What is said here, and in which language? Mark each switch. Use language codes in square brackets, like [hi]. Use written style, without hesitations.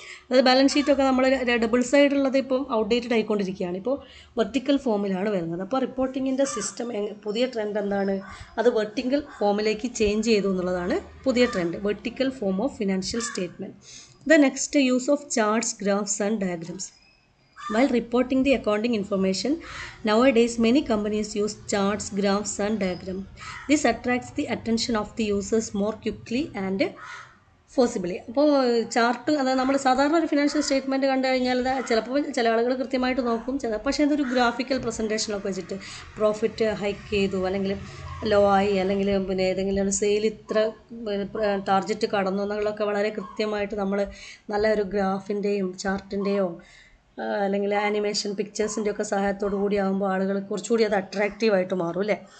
[ml] അതായത് ബാലൻസ് ഷീറ്റൊക്കെ നമ്മൾ ഡബിൾ സൈഡ് ഉള്ളത് ഇപ്പം ഔട്ട്ഡേറ്റഡ് ആയിക്കൊണ്ടിരിക്കുകയാണ്. ഇപ്പോൾ വെർട്ടിക്കൽ ഫോമിലാണ് വരുന്നത്. അപ്പോൾ റിപ്പോർട്ടിങ്ങിൻ്റെ സിസ്റ്റം പുതിയ ട്രെൻഡ് എന്താണ്, അത് വെർട്ടിക്കൽ ഫോമിലേക്ക് ചേഞ്ച് ചെയ്തു എന്നുള്ളതാണ് പുതിയ trend, vertical form of financial statement. [en] The next, use of charts, graphs and diagrams. While reporting the accounting information, nowadays many companies use charts, graphs and diagrams. This attracts the attention of the users more quickly and forcibly. [ml] അപ്പോൾ chart, അതായത് നമ്മൾ സാധാരണ ഒരു financial statement കണ്ടു കഴിഞ്ഞാൽ ചിലപ്പോൾ ചില ആളുകൾ കൃത്യമായിട്ട് നോക്കും, പക്ഷേ അതൊരു ഗ്രാഫിക്കൽ പ്രസൻറ്റേഷനൊക്കെ വെച്ചിട്ട് പ്രോഫിറ്റ് ഹൈക്ക് ചെയ്തു അല്ലെങ്കിൽ ലോ ആയി അല്ലെങ്കിൽ പിന്നെ ഏതെങ്കിലും ഒരു സെയിൽ ഇത്ര ടാർജറ്റ് കടന്നു എന്നുള്ളതൊക്കെ വളരെ കൃത്യമായിട്ട് നമ്മൾ നല്ല ഒരു ഗ്രാഫിൻ്റെയും ചാർട്ടിൻ്റെയോ അല്ലെങ്കിൽ ആനിമേഷൻ പിക്ചേഴ്സിൻ്റെ ഒക്കെ സഹായത്തോടു കൂടി ആകുമ്പോൾ ആളുകൾ കുറച്ചുകൂടി അത് അട്രാക്റ്റീവായിട്ട് മാറും അല്ലേ.